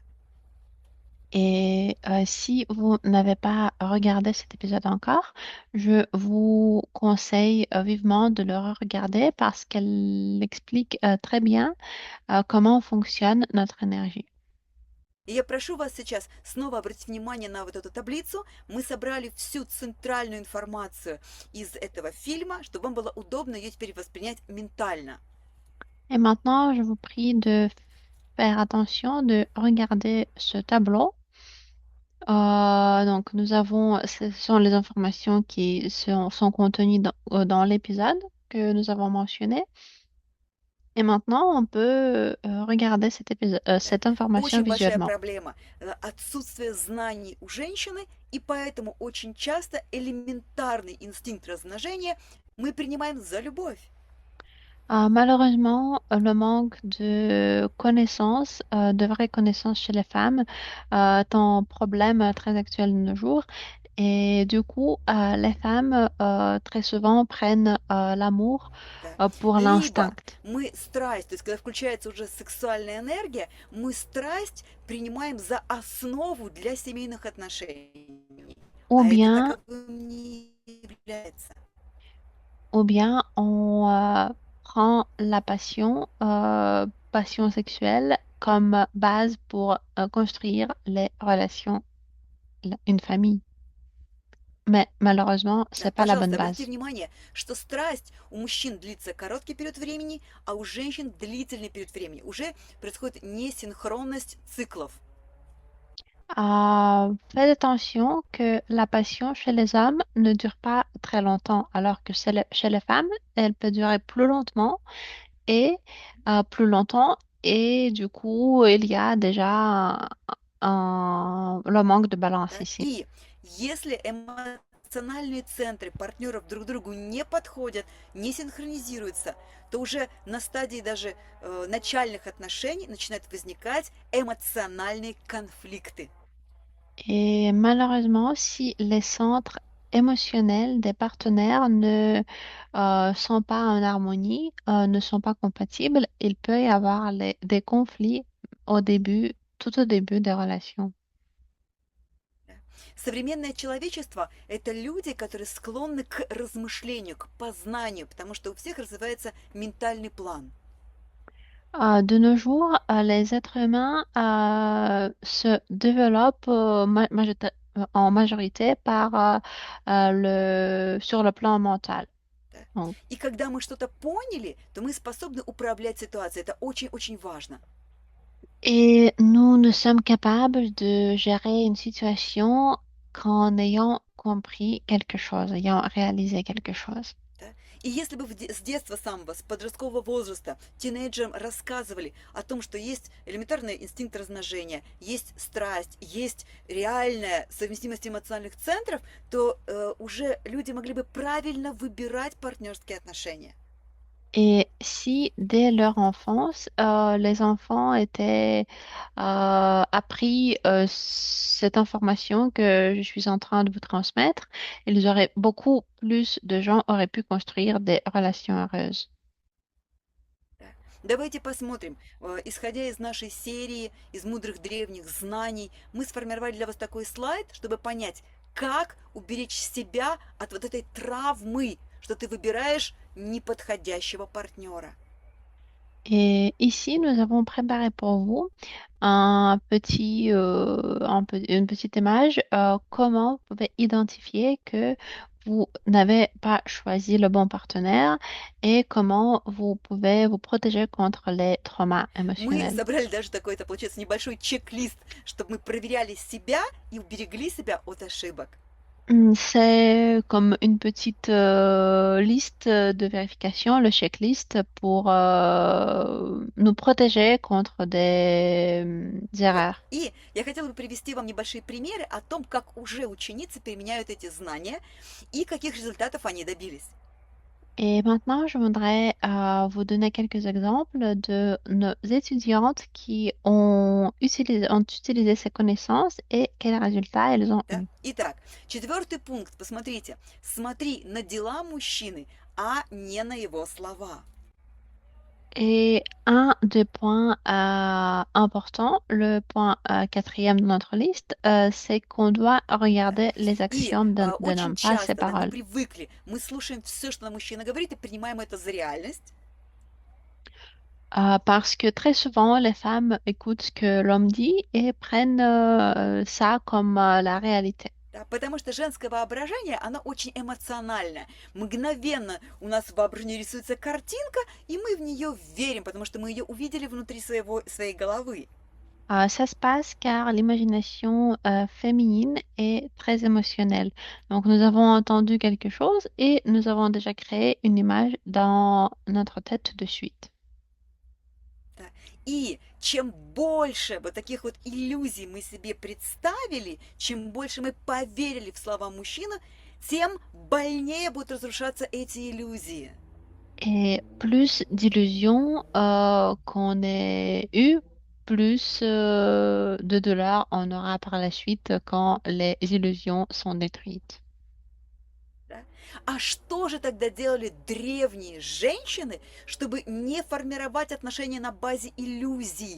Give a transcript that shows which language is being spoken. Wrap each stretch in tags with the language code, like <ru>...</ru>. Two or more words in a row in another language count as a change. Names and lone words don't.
<fr>Et si vous n'avez pas regardé cet épisode encore, je vous conseille vivement de le regarder parce qu'elle explique très bien comment fonctionne notre énergie.</fr> <ru>И я прошу вас сейчас снова обратить внимание на вот эту таблицу. Мы собрали всю центральную информацию из этого фильма, чтобы вам было удобно ее теперь воспринять ментально.</ru> <fr>Et maintenant, je vous prie de faire attention de regarder ce tableau. Donc, ce sont les informations qui sont contenues dans l'épisode que nous avons mentionné. Et maintenant, on peut regarder</fr> <ru>Да.</ru> <fr>cette information</fr> <ru>Очень большая</ru> <fr>visuellement.</fr> <ru>проблема отсутствие знаний у женщины, и поэтому очень часто элементарный инстинкт размножения мы принимаем за любовь.</ru> <fr>Malheureusement, le manque de connaissances, de vraies connaissances chez les femmes, est un problème très actuel de nos jours. Et du coup, les femmes, très souvent, prennent l'amour</fr> <ru>Да.</ru> <fr>pour</fr> <ru>Либо</ru> <fr>l'instinct.</fr> <ru>мы страсть, то есть когда включается уже сексуальная энергия, мы страсть принимаем за основу для семейных отношений.</ru> <fr>Ou</fr> <ru>А это</ru> <fr>bien,</fr> <ru>таковым не является.</ru> <fr>ou bien on prend la passion sexuelle, comme base pour construire les relations, une famille. Mais malheureusement,</fr> <ru>Да,</ru> <fr>c'est pas la bonne</fr> <ru>пожалуйста, обратите</ru> <fr>base.</fr> <ru>внимание, что страсть у мужчин длится короткий период времени, а у женщин длительный период времени. Уже происходит несинхронность циклов.</ru> <fr>Faites attention que la passion chez les hommes ne dure pas très longtemps, alors que chez les femmes, elle peut durer plus lentement et plus longtemps. Et du coup, il y a déjà le manque de balance</fr> <ru>Да?</ru> <fr>ici.</fr> <ru>И если эмоциональные центры партнеров друг другу не подходят, не синхронизируются, то уже на стадии даже начальных отношений начинают возникать эмоциональные конфликты.</ru> <fr>Et malheureusement, si les centres émotionnels des partenaires ne sont pas en harmonie, ne sont pas compatibles, il peut y avoir des conflits tout au début des relations.</fr> <ru>Да. Современное человечество– это люди, которые склонны к размышлению, к познанию, потому что у всех развивается ментальный план.</ru> <fr>De nos jours, les êtres humains se développent en majorité sur le plan mental.</fr> <ru>Да.</ru> <fr>Donc,</fr> <ru>И когда мы что-то поняли, то мы способны управлять ситуацией. Это очень-очень важно.</ru> <fr>et nous, nous sommes capables de gérer une situation qu'en ayant compris quelque chose, ayant réalisé quelque chose.</fr> <ru>Да? И если бы с детства самого, с подросткового возраста, тинейджерам рассказывали о том, что есть элементарный инстинкт размножения, есть страсть, есть реальная совместимость эмоциональных центров, то уже люди могли бы правильно выбирать партнерские отношения.</ru> <fr>Et si dès leur enfance, les enfants étaient appris cette information que je suis en train de vous transmettre, beaucoup plus de gens auraient pu construire des relations heureuses.</fr> <ru>Да. Давайте посмотрим. Исходя из нашей серии, из мудрых древних знаний, мы сформировали для вас такой слайд, чтобы понять, как уберечь себя от вот этой травмы, что ты выбираешь неподходящего партнера.</ru> <fr>Et ici, nous avons préparé pour vous une petite image, comment vous pouvez identifier que vous n'avez pas choisi le bon partenaire et comment vous pouvez vous protéger contre les traumas</fr> <ru>Мы</ru> <fr>émotionnels.</fr> <ru>собрали даже такой, это получается небольшой чек-лист, чтобы мы проверяли себя и уберегли себя от ошибок.</ru> <fr>C'est comme une petite liste de vérification, le checklist pour nous protéger contre des</fr> <ru>Вот.</ru> <fr>erreurs.</fr> <ru>И я хотела бы привести вам небольшие примеры о том, как уже ученицы применяют эти знания и каких результатов они добились.</ru> <fr>Et maintenant, je voudrais vous donner quelques exemples de nos étudiantes qui ont utilisé ces connaissances et quels résultats elles ont</fr> <ru>Да?</ru> <fr>eus.</fr> <ru>Итак, четвертый пункт, посмотрите. Смотри на дела мужчины, а не на его слова.</ru> <fr>Et un des points importants, le point quatrième de notre liste, c'est qu'on doit</fr> <ru>Да?</ru> <fr>regarder les</fr> <ru>И</ru> <fr>actions d'un</fr> <ru>очень</ru> <fr>homme, pas ses</fr> <ru>часто, да, мы</ru> <fr>paroles.</fr> <ru>привыкли, мы слушаем все, что нам мужчина говорит, и принимаем это за реальность.</ru> <fr>Parce que très souvent, les femmes écoutent ce que l'homme dit et prennent ça comme la réalité.</fr> <ru>Да, потому что женское воображение, оно очень эмоциональное. Мгновенно у нас в воображении рисуется картинка, и мы в нее верим, потому что мы ее увидели внутри своей головы.</ru> <fr>Ça se passe car l'imagination féminine est très émotionnelle. Donc, nous avons entendu quelque chose et nous avons déjà créé une image dans notre tête de suite.</fr> <ru>Да. И чем больше вот таких вот иллюзий мы себе представили, чем больше мы поверили в слова мужчины, тем больнее будут разрушаться эти иллюзии.</ru> <fr>Et plus d'illusions qu'on ait eu, plus de dollars on aura par la suite quand les illusions sont détruites.</fr> <ru>Да? А что же тогда делали древние женщины, чтобы не формировать отношения на базе иллюзий?</ru>